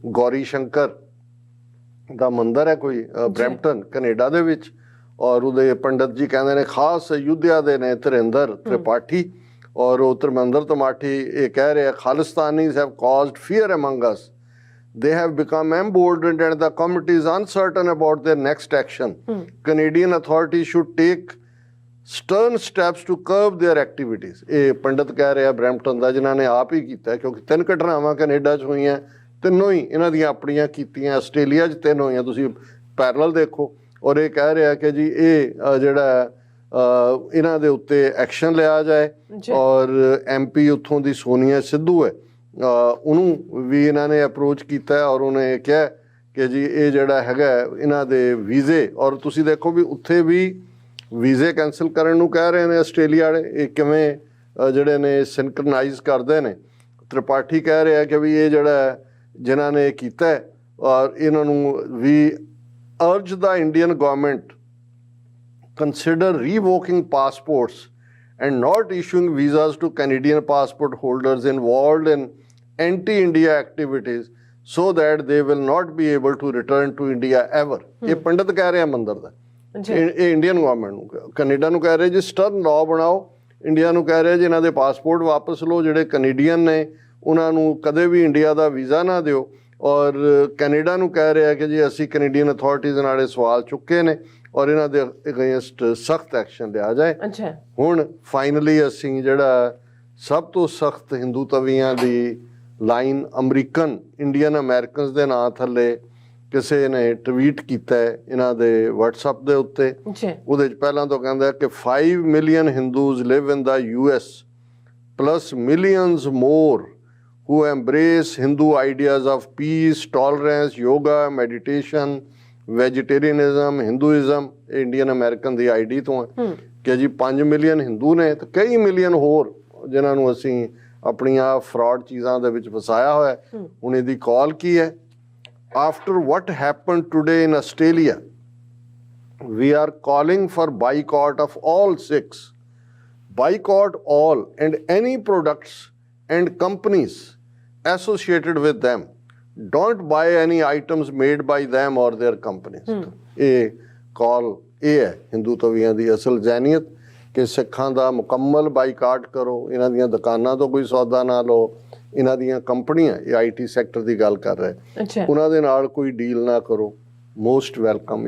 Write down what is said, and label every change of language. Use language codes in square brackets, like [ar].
[pa] ਗੌਰੀ ਸ਼ੰਕਰ ਦਾ ਮੰਦਰ ਹੈ ਕੋਈ ਬਰੈਂਪਟਨ ਕੈਨੇਡਾ ਦੇ ਵਿੱਚ ਔਰ ਉਹਦੇ ਪੰਡਤ ਜੀ ਕਹਿੰਦੇ ਨੇ ਖਾਸ ਅਯੁੱਧਿਆ ਦੇ ਨੇ ਧਿਰਿੰਦਰ ਤ੍ਰਿਪਾਠੀ ਔਰ ਉਹ ਧਰਮਿੰਦਰ ਤਮਾਠੀ ਇਹ ਕਹਿ ਰਿਹਾ [en] Khalistanis have caused fear among us, they have become emboldened and the committee is uncertain about their next action. Canadian authorities should take stern steps to curb their activities। [pa] ਇਹ ਪੰਡਤ ਕਹਿ ਰਿਹਾ ਬਰੈਂਪਟਨ ਦਾ, ਜਿਨ੍ਹਾਂ ਨੇ ਆਪ ਹੀ ਕੀਤਾ ਕਿਉਂਕਿ 3 ਘਟਨਾਵਾਂ ਕੈਨੇਡਾ 'ਚ ਹੋਈਆਂ, ਤਿੰਨੋਂ ਹੀ ਇਹਨਾਂ ਦੀਆਂ ਆਪਣੀਆਂ ਕੀਤੀਆਂ। ਆਸਟ੍ਰੇਲੀਆ 'ਚ 3 ਹੋਈਆਂ, ਤੁਸੀਂ ਪੈਰਲਲ ਦੇਖੋ। ਔਰ ਇਹ ਕਹਿ ਰਿਹਾ ਕਿ ਜੀ ਇਹ ਜਿਹੜਾ ਇਹਨਾਂ ਦੇ ਉੱਤੇ ਐਕਸ਼ਨ ਲਿਆ ਜਾਏ ਔਰ MP ਉੱਥੋਂ ਦੀ ਸੋਨੀਆ ਸਿੱਧੂ ਹੈ ਉਹਨੂੰ ਵੀ ਇਹਨਾਂ ਨੇ ਅਪਰੋਚ ਕੀਤਾ ਔਰ ਉਹਨੇ ਕਿਹਾ ਕਿ ਜੀ ਇਹ ਜਿਹੜਾ ਹੈਗਾ ਇਹਨਾਂ ਦੇ ਵੀਜ਼ੇ, ਔਰ ਤੁਸੀਂ ਦੇਖੋ ਵੀ ਉੱਥੇ ਵੀ ਵੀਜ਼ੇ ਕੈਂਸਲ ਕਰਨ ਨੂੰ ਕਹਿ ਰਹੇ ਨੇ ਆਸਟ੍ਰੇਲੀਆ ਵਾਲੇ। ਇਹ ਕਿਵੇਂ ਜਿਹੜੇ ਨੇ ਸਿੰਕਰਨਾਈਜ਼ ਕਰਦੇ ਨੇ। ਤ੍ਰਿਪਾਠੀ ਕਹਿ ਰਿਹਾ ਕਿ ਵੀ ਇਹ ਜਿਹੜਾ ਜਿਨ੍ਹਾਂ ਨੇ ਕੀਤਾ ਔਰ ਇਹਨਾਂ ਨੂੰ ਵੀ [en] urge the Indian government consider revoking passports and not issuing visas to Canadian passport holders involved in anti-India activities so that they will not be able to return to India ever। [pa] ਇਹ ਪੰਡਤ ਕਹਿ ਰਿਹਾ ਮੰਦਰ ਦਾ, ਇਹ Indian government ਨੂੰ, Canada ਨੂੰ ਕਹਿ ਰਹੇ ਜੀ ਸਟਰਨ ਲਾਅ ਬਣਾਓ, ਇੰਡੀਆ ਨੂੰ ਕਹਿ ਰਹੇ ਜੀ ਇਹਨਾਂ ਦੇ ਪਾਸਪੋਰਟ ਵਾਪਸ ਲਓ, ਜਿਹੜੇ ਕੈਨੇਡੀਅਨ ਨੇ ਉਹਨਾਂ ਨੂੰ ਕਦੇ ਵੀ ਇੰਡੀਆ ਦਾ ਵੀਜ਼ਾ ਨਾ ਦਿਓ। ਔਰ ਕੈਨੇਡਾ ਨੂੰ ਕਹਿ ਰਿਹਾ ਕਿ ਜੀ ਅਸੀਂ ਕੈਨੇਡੀਅਨ ਅਥਾਰਟੀਜ਼ ਨਾਲ ਸਵਾਲ ਚੁੱਕੇ ਨੇ ਔਰ ਇਹਨਾਂ ਦੇ ਅਗੇਂਸਟ ਸਖਤ ਐਕਸ਼ਨ ਲਿਆ ਜਾਏ। ਹੁਣ ਫਾਈਨਲੀ ਅਸੀਂ ਜਿਹੜਾ ਸਭ ਤੋਂ ਸਖਤ ਹਿੰਦੂ ਤਵੀਆਂ ਦੀ ਲਾਈਨ ਅਮਰੀਕਨ ਇੰਡੀਅਨ ਅਮੈਰੀਕਨਸ ਦੇ ਨਾਂ ਥੱਲੇ ਕਿਸੇ ਨੇ ਟਵੀਟ ਕੀਤਾ ਇਹਨਾਂ ਦੇ WhatsApp ਦੇ ਉੱਤੇ। ਉਹਦੇ 'ਚ ਪਹਿਲਾਂ ਤੋਂ ਕਹਿੰਦਾ ਕਿ [en] 5 million Hindus live in the US plus millions more who embrace Hindu ideas of peace, tolerance, yoga, meditation, vegetarianism, Hinduism। [pa] Indian American ਦੀ ID ਤੋਂ ਹੈ ਕਿ ਜੀ 5 ਮਿਲੀਅਨ ਹਿੰਦੂ ਨੇ ਤੇ ਕਈ ਮਿਲੀਅਨ ਹੋਰ ਜਿਨ੍ਹਾਂ ਨੂੰ ਅਸੀਂ ਆਪਣੀਆਂ ਫਰਾਡ ਚੀਜ਼ਾਂ ਦੇ ਵਿੱਚ ਫਸਾਇਆ ਹੋਇਆ। ਹੁਣ ਇਹਦੀ ਕਾਲ ਕੀ ਹੈ? [en] After what happened today in Australia, we are calling for boycott of all Sikhs, boycott all and any products and companies associated with them, don't buy any items made by them or their companies। [pa] ਇਹ ਕਾਲ ਇਹ ਹੈ ਹਿੰਦੂ ਤਵੀਆਂ ਦੀ ਅਸਲ ਜ਼ੈਨੀਅਤ ਕਿ ਸਿੱਖਾਂ ਦਾ ਮੁਕੰਮਲ boycott ਕਰੋ, ਇਹਨਾਂ ਦੀਆਂ ਦੁਕਾਨਾਂ ਤੋਂ ਕੋਈ ਸੌਦਾ ਨਾ ਲਓ, ਇਹਨਾਂ ਦੀਆਂ ਕੰਪਨੀਆਂ ਇਹ IT ਸੈਕਟਰ ਦੀ ਗੱਲ ਕਰ ਰਹੇ ਉਹਨਾਂ ਦੇ ਨਾਲ ਕੋਈ ਡੀਲ ਨਾ ਕਰੋ। [en] Most welcome.